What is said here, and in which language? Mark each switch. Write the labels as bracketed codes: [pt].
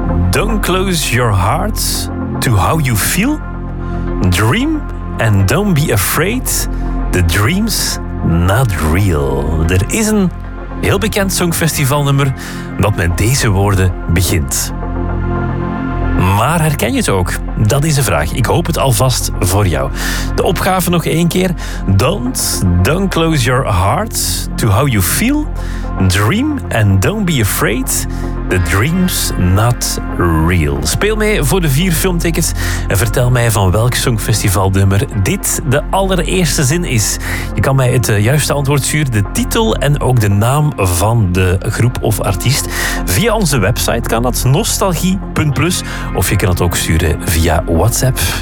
[en] Don't close your heart to how you feel. Dream and don't be afraid. The dream's not real. [nl] Er is een heel bekend songfestivalnummer dat met deze woorden begint. Maar herken je het ook? Dat is de vraag. Ik hoop het alvast voor jou. De opgave nog één keer. [en] Don't close your heart to how you feel. Dream and don't be afraid. The dream's not real. [nl] Speel mee voor de 4 filmtickets en vertel mij van welk songfestivalnummer dit de allereerste zin is. Je kan mij het juiste antwoord sturen, de titel en ook de naam van de groep of artiest. Via onze website kan dat, nostalgie.plus, of je kan het ook sturen via WhatsApp.